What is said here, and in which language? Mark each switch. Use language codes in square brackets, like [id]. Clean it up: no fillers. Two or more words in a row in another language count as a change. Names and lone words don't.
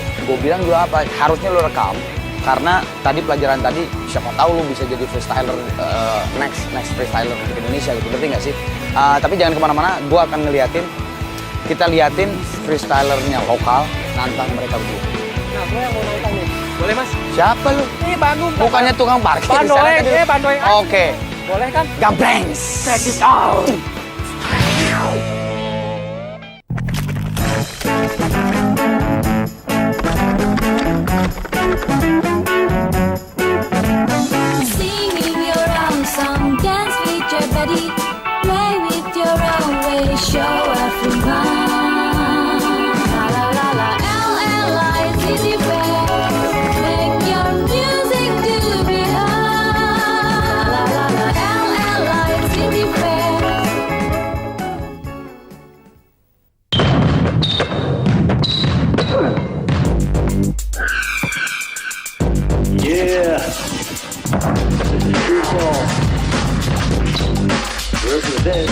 [id] Gue bilang dulu apa, harusnya lo rekam. Karena tadi pelajaran tadi, siapa tahu lo bisa jadi freestyler, [en] next freestyler [id] di Indonesia gitu, ngerti nggak sih? Tapi jangan kemana-mana, gue akan kita liatin freestylernya lokal, nantang mereka berdua. Nah, gue yang mau nantang nih. Boleh, Mas? Siapa lu? Bandung. Bukannya tukang parkir. Bandoeng, Bandoeng. Oke. Boleh kan? Gambrengs. [en] Check this out. Singing your own song, dance with your body, play with your own way, show everyone. La la la la, LLI is anywhere. Make your music to be heard. La la la, LLI is anywhere. Yeah. This is free fall. Ready for this?